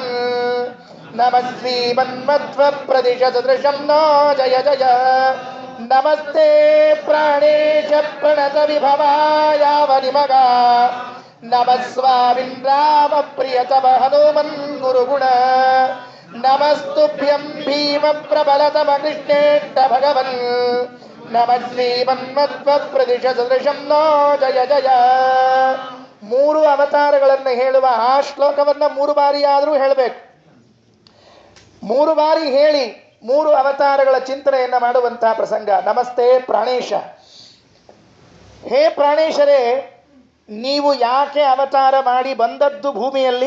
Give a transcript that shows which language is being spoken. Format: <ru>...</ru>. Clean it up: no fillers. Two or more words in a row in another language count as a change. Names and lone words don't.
<sa>ನಮ ಶ್ರೀಮನ್ಮಧ್ವ ಪ್ರದಿಶ ಸದೃಶಂ ನೋ ಜಯ ಜಯ ನಮಸ್ತೆ ಪ್ರಾಣೇಶ ಪ್ರಣತ ವಿಭವಾಯಾವ ನಿಮಗ ನಮಸ್ವಾಮಿನ್ ರಾಮ ಪ್ರಿಯತಮ ಹನುಮನ್ ಗುರುಗುಣ ನಮಸ್ತುಭ್ಯಂ ಭೀಮ ಪ್ರಬಲತಮ ಕೃಷ್ಣೇಷ್ಟ ಭಗವನ್ ನಮ ಶ್ರೀಮನ್ಮಧ್ವ ಪ್ರದಿಶ ಸದೃಶಂ ನೋ ಜಯ ಜಯ.</sa> <kn>3 ಅವತಾರಗಳನ್ನು ಹೇಳುವ ಆ ಶ್ಲೋಕವನ್ನ 3 ಬಾರಿ ಆದರೂ ಹೇಳಬೇಕು. 3 ಬಾರಿ ಹೇಳಿ 3 ಅವತಾರಗಳ ಚಿಂತನೆಯನ್ನ ಮಾಡುವಂತಹ ಪ್ರಸಂಗ. ನಮಸ್ತೆ ಪ್ರಾಣೇಶ. ಹೇ ಪ್ರಾಣೇಶರೇ, ನೀವು ಯಾಕೆ ಅವತಾರ ಮಾಡಿ ಬಂದದ್ದು ಭೂಮಿಯಲ್ಲಿ?</kn>